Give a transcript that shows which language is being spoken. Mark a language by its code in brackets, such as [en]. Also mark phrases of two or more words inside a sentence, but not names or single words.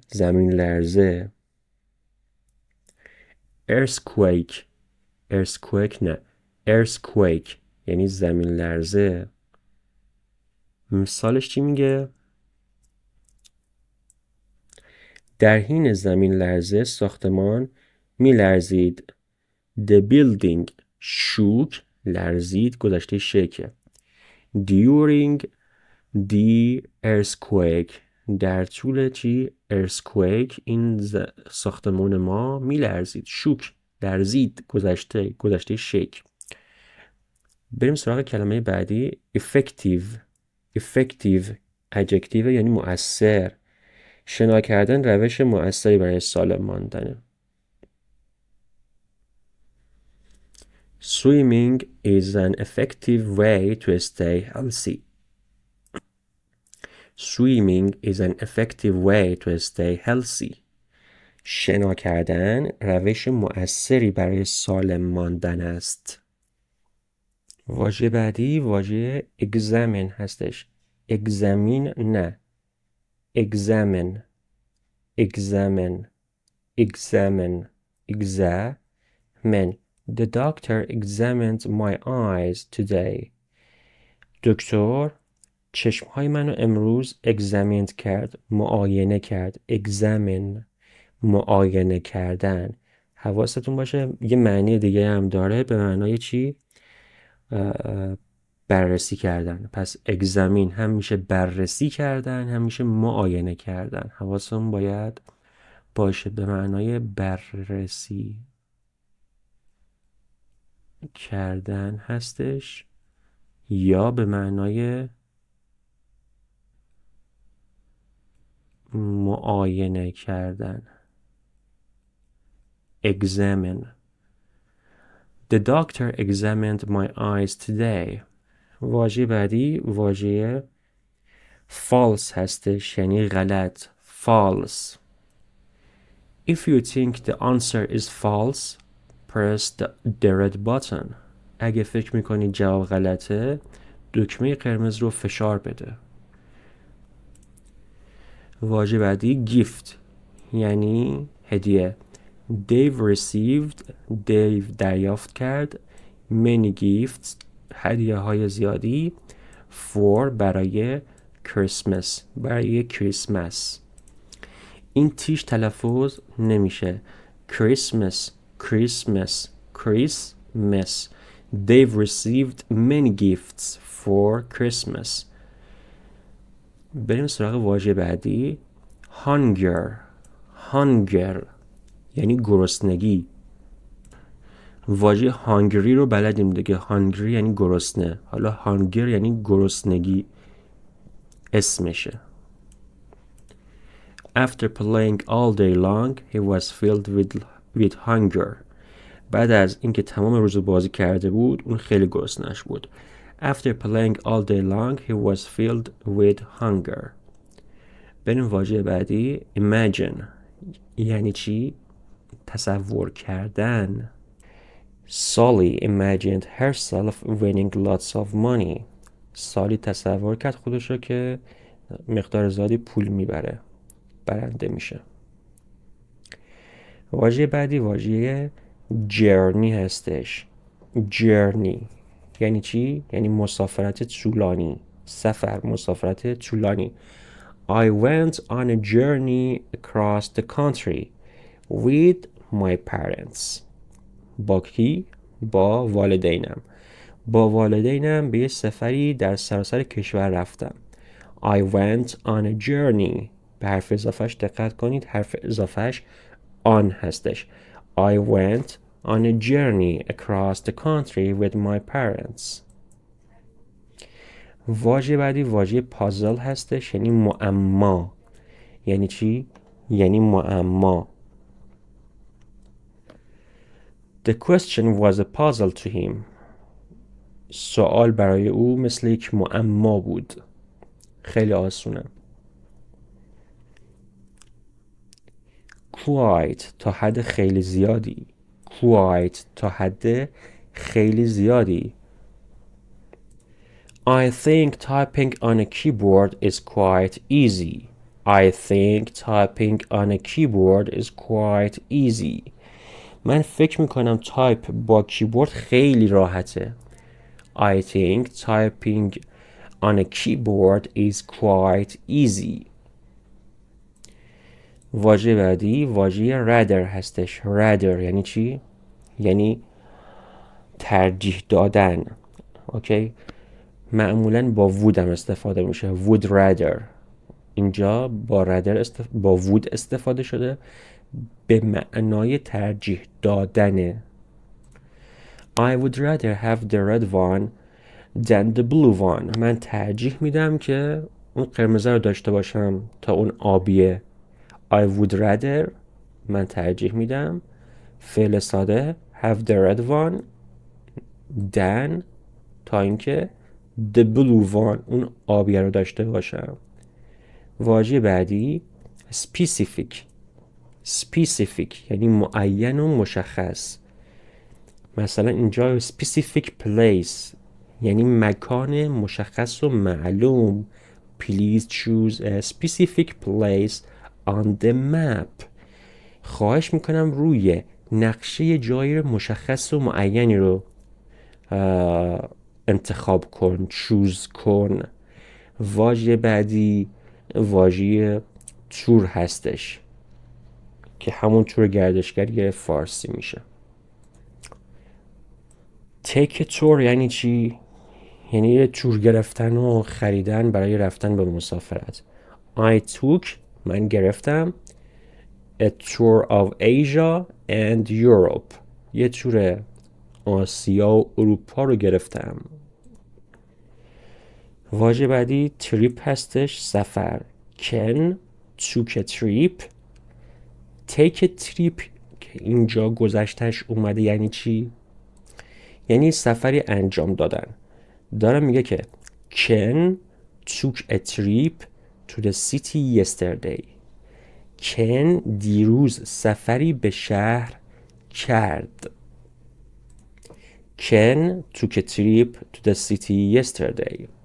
[fa] زمین لرزه. earthquake یعنی زمین لرزه. مثالش چی میگه؟ در حین زمین لرزه ساختمان میلرزید. [en] The building shook. [fa] لرزید گذشته شکه. [en] During the earthquake. [fa] در طول چی؟ earthquake این ساختمان ما میلرزید. شوک لرزید گذشته شک. بریم سراغ کلمه بعدی [en] effective adjective [fa] یعنی مؤثر. شنا کردن روش مؤثری برای سالم ماندنه. [en] Swimming is an effective way to stay healthy. Swimming is an effective way to stay healthy. [fa] شنا کردن روش مؤثری برای سالم ماندن است. واژه بعدی واژه examine هستش. [en] examine نه examine examine examine examine The doctor examined my eyes today. [fa] دکتر چشمهای منو امروز examined کرد، معاینه کرد. examine معاینه کردن. حواستون باشه یه معنی دیگه هم داره، به معنای چی؟ بررسی کردن. پس examine هم میشه بررسی کردن، هم میشه معاینه کردن. حواستون باید باشه، به معنای بررسی کردن هستش یا به معنای معاینه کردن. [en] examine The doctor examined my eyes today. [fa] واژه بعدی واژه false هستش، یعنی غلط. [en] false If you think the answer is false, press the red button. [fa] اگه فکر میکنی جواب غلطه، دکمه قرمز رو فشار بده. واژه بعدی gift یعنی هدیه. Dave دریافت کرد [en] many gifts [fa] هدیه های زیادی for برای کریسمس. این تیش تلفظ نمیشه. [en] Christmas They've received many gifts for Christmas. [fa] بریم سراغ واژه بعدی. hunger یعنی گرسنگی. واژه hungry رو بلدیم دیگه. hungry یعنی گرسنه. حالا hunger یعنی گرسنگی اسمشه. [en] After playing all day long, he was filled with hunger. [fa] بعد از اینکه تمام روز بازی کرده بود، اون خیلی گرسنه‌اش بود. [en] After playing all day long, he was filled with hunger. [fa] بریم واژه بعدی. Imagine یعنی چی؟ تصور کردن. [en] Sally imagined herself winning lots of money. [fa] سالی تصور کرد خودش رو که مقدار زیادی پول میبره، برنده میشه. واژه بعدی واژه journey هستش. journey یعنی چی؟ یعنی مسافرت طولانی. مسافرت طولانی. [en] I went on a journey across the country with my parents. [fa] با کی؟ با والدینم به یه سفری در سراسر کشور رفتم. [en] I went on a journey. [fa] به حرف اضافهش دقت کنید، حرف اضافهش on هستش. [en] I went on a journey across the country with my parents. [fa] واژه بعدی واژه پازل هستش، یعنی معما. یعنی چی؟ یعنی معما. [en] The question was a puzzle to him. [fa] سوال برای او مثل یک معما بود. خیلی آسونه. Quite تا حد خیلی زیادی. Quite تا حد خیلی زیادی. [en] I think typing on a keyboard is quite easy. I think typing on a keyboard is quite easy. [fa] من فکر میکنم تایپ با کیبورد خیلی راحته. [en] I think typing on a keyboard is quite easy. [fa] واژه بعدی واژه rather هستش. rather یعنی چی؟ یعنی ترجیح دادن. اوکی؟ معمولاً با would هم استفاده میشه. [en] would rather. [fa] اینجا با would استفاده شده به معنای ترجیح دادنه. [en] I would rather have the red one than the blue one. [fa] من ترجیح میدم که اون قرمزه رو داشته باشم تا اون آبیه. [en] I would rather [fa] من ترجیح میدم فعل ساده [en] have the red one than [fa] تا اینکه [en] the blue one [fa] اون آبیه رو داشته باشم. واژه بعدی specific یعنی معین و مشخص. مثلا اینجا [en] specific place [fa] یعنی مکان مشخص و معلوم. [en] Please choose a specific place on the map. [fa] خواهش میکنم روی نقشه جای مشخص و معینی رو انتخاب کن، چوز کن. واژه بعدی واژه تور هستش که همون تور گردشگری فارسی میشه. تیک تور یعنی چی؟ یعنی تور گرفتن و خریدن برای رفتن به مسافرت. [en] I took [fa] من گرفتم [en] a tour of Asia and Europe [fa] یه تور آسیا و اروپا رو گرفتم. واژه بعدی تریپ هستش، سفر. [en] Ken took a trip. take a trip [fa] که اینجا گذشتش اومده یعنی چی؟ یعنی سفری انجام دادن. دارم میگه که [en] Ken took a trip to the city yesterday. [fa] Ken دیروز سفری به شهر کرد. [en] Ken took a trip to the city yesterday.